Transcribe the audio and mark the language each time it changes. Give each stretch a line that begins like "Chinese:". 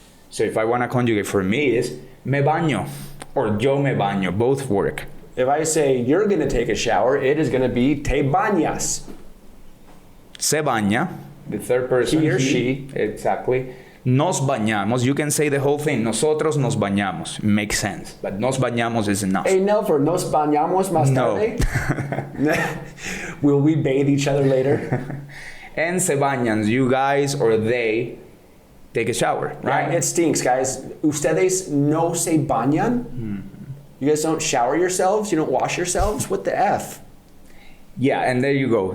English: So if I wanna conjugate for me is
Spanish: me baño
English: or
Spanish: yo me baño,
English: both work. If I say you're going to take a shower, it is going to be
Spanish: te bañas. Se baña,
English: the third person. He or she. Exactly.
Spanish: Nos bañamos,
English: you can say the whole thing.
Spanish: Nosotros nos bañamos.
English: Makes sense. But
Spanish: nos bañamos
English: is enough.
Spanish: Hey, Nelfer, nos bañamos más tarde?
English: No. Will we bathe each other later? And
Spanish: se bañan,
English: you guys or they take a shower, right? Yeah, it stinks, guys.
Spanish: Ustedes no se bañan?
English: You guys don't shower yourselves? You don't wash yourselves? What the F? Yeah, and there you go.